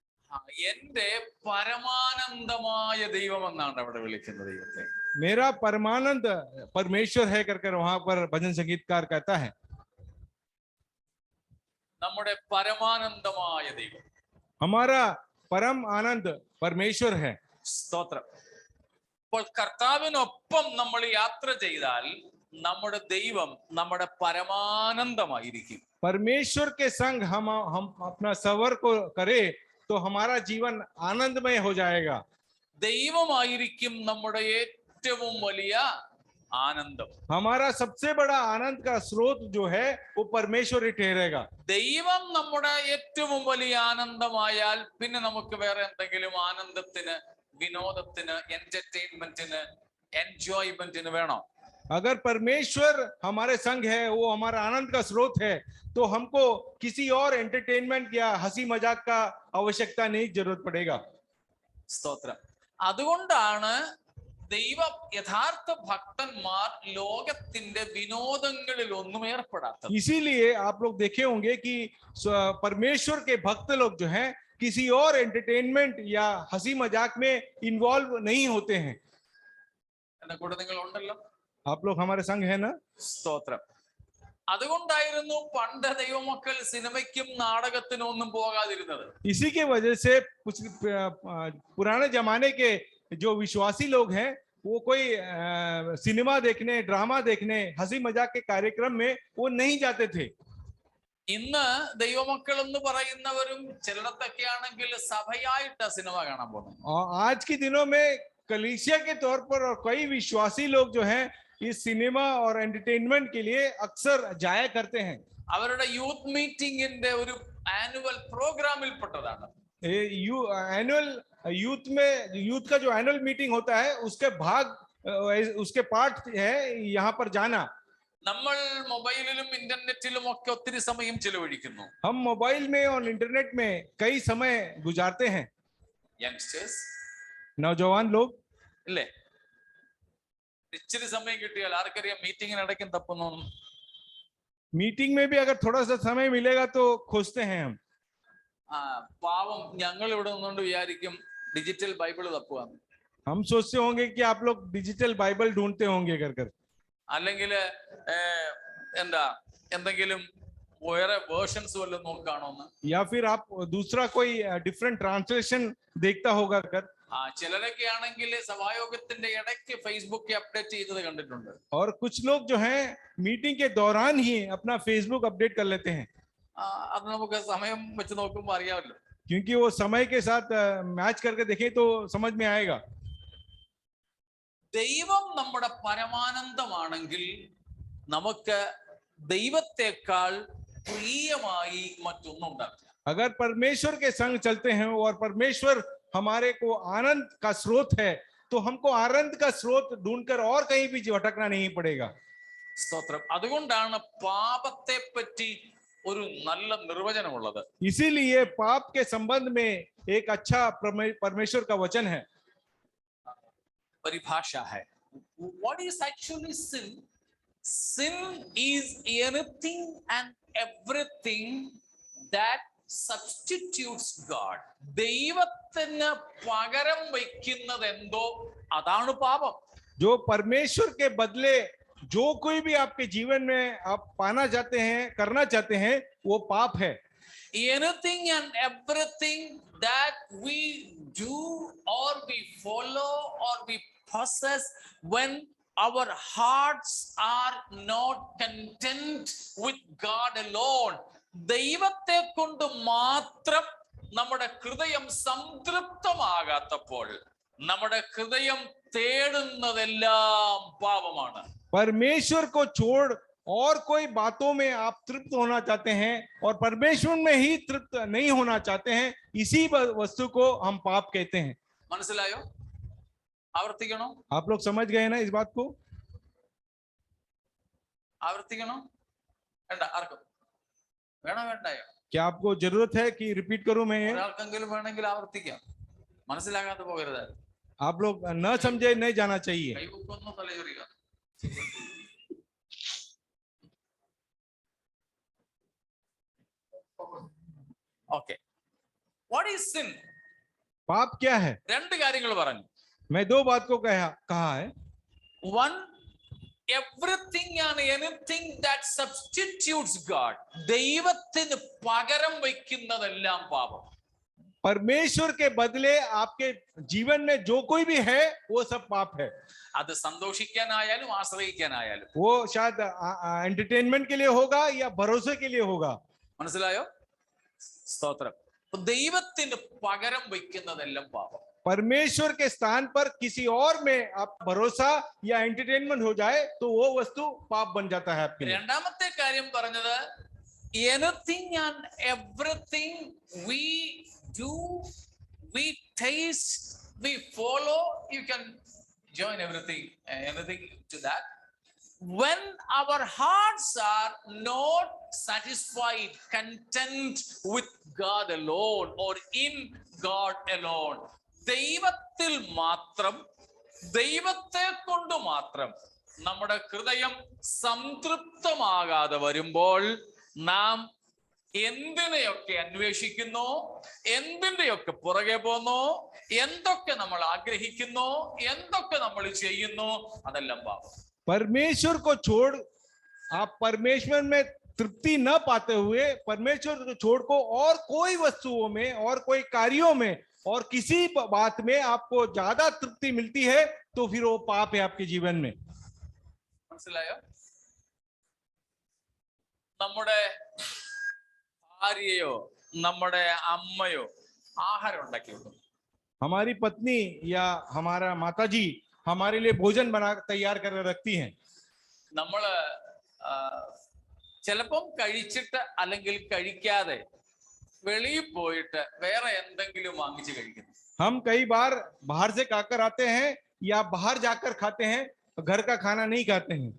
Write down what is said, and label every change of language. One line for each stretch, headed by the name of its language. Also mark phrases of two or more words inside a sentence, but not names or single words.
Malayalam: എന്റെ പരമാനന്ദമായ ദൈവം എന്നാണ് അവിടെ വിളിക്കുന്ന ദൈവത്തെ.
Hindi: मेरा परमानंद परमेश्वर है करकर वहां पर भजन संगीतकार कहता है.
Malayalam: നമ്മുടെ പരമാനന്ദമായ ദൈവം,
Hindi: हमारा परम आनंद परमेश्वर है.
Malayalam: സ്തോത്രം. അപ്പോൾ കർത്താവിനൊപ്പം നമ്മൾ യാത്ര ചെയ്താൽ നമ്മുടെ ദൈവം നമ്മുടെ പരമാനന്ദമായിരിക്കും.
Hindi: परमेश्वर के संग हम अपना सवर को करें तो हमारा जीवन आनंदमय हो जाएगा.
Malayalam: ദൈവമായിരിക്കും നമ്മുടെ ഏറ്റവും വലിയ ആനന്ദം.
Hindi: हमारा सबसे बड़ा आनंद का स्रोत जो है वो परमेश्वर ही ठहरेगा.
Malayalam: ദൈവം നമ്മുടെ ഏറ്റവും വലിയ ആനന്ദമായാൽ പിന്നെ നമുക്ക് വേറെ എന്തെങ്കിലും ആനന്ദത്തിന്, വിനോദത്തിന്, എന്റർടൈൻമെന്റിന്, എൻജോയ്മെന്റിന് വേണോ?
Hindi: अगर परमेश्वर हमारे संग है, वो हमारा आनंद का स्रोत है, तो हमको किसी और एंटरटेनमेंट या हंसी मजाक का आवश्यकता नहीं, जरूरत पड़ेगा.
Malayalam: സ്തോത്രം. അതുകൊണ്ടാണ് ദൈവ യഥാർത്ഥ ഭക്തന്മാർ ലോകത്തിന്റെ വിനോദങ്ങളിൽ ഒന്നും ഏർപ്പെടാത്തത്.
Hindi: इसीलिए आप लोग देखे होंगे कि परमेश्वर के भक्त लोग जो हैं किसी और एंटरटेनमेंट या हंसी मजाक में इन्वॉल्व नहीं होते हैं.
Malayalam: എന്റെ കൂടെ നിങ്ങൾ ഉണ്ടല്ലോ,
Hindi: आप लोग हमारे संग है ना.
Malayalam: സ്തോത്രം. അതുകൊണ്ടായിരുന്നു പണ്ട് ദൈവമക്കൾ സിനിമയ്ക്കും നാടകത്തിനും ഒന്നും പോകാതിരുന്നത്.
Hindi: इसी के वजह से कुछ पुराने जमाने के जो विश्वासी लोग हैं वो कोई सिनेमा देखने, ड्रामा देखने, हंसी मजाक के कार्यक्रम में वो नहीं जाते थे.
Malayalam: ഇന്ന് ദൈവമക്കൾ എന്ന് പറയുന്നവരും ചിലടത്തൊക്കെ ആണെങ്കിൽ സഭയായിട്ട് സിനിമ കാണാൻ പോകുന്നു.
Hindi: आज के दिनों में कलीसिया के तौर पर और कई विश्वासी लोग जो हैं इस सिनेमा और एंटरटेनमेंट के लिए अक्सर जाया करते हैं.
Malayalam: അവരുടെ
English: youth meeting's
Malayalam: ഒരു
English: annual program
Malayalam: പെട്ടതാണ്.
English: annual youth
Hindi: में, यूथ का जो
English: annual meeting
Hindi: होता है उसके भाग, उसके पार्ट है यहाँ पर जाना.
Malayalam: നമ്മൾ മൊബൈലിലും ഇന്റർനെറ്റിലും ഒക്കെ ഒത്തിരി സമയം ചിലവഴിക്കുന്നു.
Hindi: हम मोबाइल में और इंटरनेट में कई समय गुजारते हैं.
Malayalam: യങ്സ്റ്റേഴ്സ്,
Hindi: नौजवान लोग,
Malayalam: ഇല്ലേ? ഇച്ചിരി സമയം കിട്ടിയാൽ ആർക്കറിയാം മീറ്റിംഗിനിടയ്ക്കും തപ്പുന്നു.
Hindi: मीटिंग में भी अगर थोड़ा सा समय मिलेगा तो खोजते हैं हम.
Malayalam: പാവം ഞങ്ങൾ ഇവിടെ നിന്നുകൊണ്ട് വിചാരിക്കും ഡിജിറ്റൽ ബൈബിള് തപ്പുകയാണ്.
Hindi: हम सोचते होंगे कि आप लोग डिजिटल बाइबल ढूंढते होंगे कर
Malayalam: അല്ലെങ്കിൽ എന്താ എന്തെങ്കിലും വേറെ വേർഷൻസ് വല്ലതും നോക്കാണോന്ന്,
Hindi: या फिर आप दूसरा कोई
English: different translation
Hindi: देखता होगा कर.
Malayalam: ചിലരൊക്കെ ആണെങ്കിൽ സഭായോഗത്തിന്റെ ഇടയ്ക്ക് ഫേസ്ബുക്ക് അപ്ഡേറ്റ് ചെയ്തത് കണ്ടിട്ടുണ്ട്.
Hindi: और कुछ लोग जो हैं मीटिंग के दौरान ही अपना फेसबुक अपडेट कर लेते हैं.
Malayalam: അത് നമുക്ക് സമയം വെച്ച് നോക്കുമ്പോൾ അറിയാമല്ലോ,
Hindi: क्योंकि वो समय के साथ मैच करके देखें तो समझ में आएगा.
Malayalam: ദൈവം നമ്മുടെ പരമാനന്ദമാണെങ്കിൽ നമുക്ക് ദൈവത്തെക്കാൾ പ്രിയമായി മറ്റൊന്നും ഉണ്ടാവില്ല.
Hindi: अगर परमेश्वर के संग चलते हैं और परमेश्वर हमारे को आनंद का स्रोत है तो हमको आनंद का स्रोत ढूंढकर और कहीं भी भटकना नहीं पड़ेगा.
Malayalam: സ്തോത്രം. അതുകൊണ്ടാണ് പാപത്തെ പറ്റി ഒരു നല്ല നിർവചനമുള്ളത്.
Hindi: इसीलिए पाप के संबंध में एक अच्छा परमेश्वर का वचन है, परिभाषा है.
English: What is actually sin? Sin is anything and everything that substitutes God.
Malayalam: ദൈവത്തിന് പകരം വയ്ക്കുന്നത് എന്തോ അതാണ് പാപം.
Hindi: जो परमेश्वर के बदले जो कोई भी आपके जीवन में आप पाना चाहते हैं, करना चाहते हैं, वो पाप है.
English: Anything and everything that we do or we follow or we possess when our hearts are not content with God alone.
Malayalam: ദൈവത്തെ കൊണ്ട് മാത്രം നമ്മുടെ ഹൃദയം സംതൃപ്തമാകാത്തപ്പോൾ നമ്മുടെ ഹൃദയം തേടുന്നതെല്ലാം പാപമാണ്.
Hindi: परमेश्वर को छोड़ और कोई बातों में आप तृप्त होना चाहते हैं और परमेश्वर में ही तृप्त नहीं होना चाहते हैं, इसी वस्तु को हम पाप कहते हैं.
Malayalam: മനസ്സിലായോ? ആവർത്തിക്കണോ?
Hindi: आप लोग समझ गए ना इस बात को?
Malayalam: ആവർത്തിക്കണോ? വേണ്ട, ആർക്കും വേണോ വേണ്ടായോ?
Hindi: क्या आपको जरूरत है कि रिपीट करूं मैं?
Malayalam: ഒരാൾക്കെങ്കിലും വേണമെങ്കിൽ ആവർത്തിക്കാം. മനസ്സിലാകാതെ പോകരുത്.
Hindi: आप लोग न समझे नहीं जाना चाहिए.
Malayalam: കൈവക്കൊന്നും തലചൊറിയുക.
English: Okay. What is sin?
Hindi: पाप क्या है?
Malayalam: രണ്ട് കാര്യങ്ങൾ പറഞ്ഞു.
Hindi: मैं दो बात को कहा है.
English: One, everything and anything that substitutes God,
Malayalam: ദൈവത്തിന് പകരം വയ്ക്കുന്നതെല്ലാം പാപം.
Hindi: परमेश्वर के बदले आपके जीवन में जो कोई भी है वो सब पाप है.
Malayalam: അത് സന്തോഷിക്കാനായാലും ആശ്രയിക്കാനായാലും.
Hindi: वो शायद एंटरटेनमेंट के लिए होगा या भरोसे के लिए होगा.
Malayalam: മനസ്സിലായോ? സ്തോത്രം. ദൈവത്തിന് പകരം വയ്ക്കുന്നതെല്ലാം പാപം.
Hindi: परमेश्वर के स्थान पर किसी और में आप भरोसा या एंटरटेनमेंट हो जाए तो वो वस्तु पाप बन जाता है आपके लिए.
Malayalam: രണ്ടാമത്തെ കാര്യം പറഞ്ഞത്,
English: anything and everything we do, we taste, we follow, you can join anything to that. When our hearts are not satisfied, content with God alone or in God alone,
Malayalam: ദൈവത്തിൽ മാത്രം, ദൈവത്തെ കൊണ്ട് മാത്രം നമ്മുടെ ഹൃദയം സംതൃപ്തമാകാതെ വരുമ്പോൾ നാം എന്തിനെയൊക്കെ അന്വേഷിക്കുന്നു, എന്തിന്റെയൊക്കെ പുറകെ പോന്നു, എന്തൊക്കെ നമ്മൾ ആഗ്രഹിക്കുന്നു, എന്തൊക്കെ നമ്മൾ ചെയ്യുന്നു, അതെല്ലാം പാപം.
Hindi: परमेश्वर को छोड़ आप परमेश्वर में तृप्ति न पाते हुए परमेश्वर को छोड़ को और कोई वस्तुओं में और कोई कार्यों में और किसी बात में आपको ज्यादा तृप्ति मिलती है तो फिर वो पाप है आपके जीवन में.
Malayalam: മനസ്സിലായോ? നമ്മുടെ ഭാര്യയോ നമ്മുടെ അമ്മയോ ആഹാരം ഉണ്ടാക്കി വെക്കും.
Hindi: हमारी पत्नी या हमारा माताजी हमारे लिए भोजन बना तैयार कर रखती हैं.
Malayalam: നമ്മള് ചിലപ്പം കഴിച്ചിട്ട് അല്ലെങ്കിൽ കഴിക്കാതെ വെളിയിൽ പോയിട്ട് വേറെ എന്തെങ്കിലും വാങ്ങിച്ച് കഴിക്കുന്നു.
Hindi: हम कई बार बाहर से खाकर आते हैं या बाहर जाकर खाते हैं, घर का खाना नहीं खाते हैं.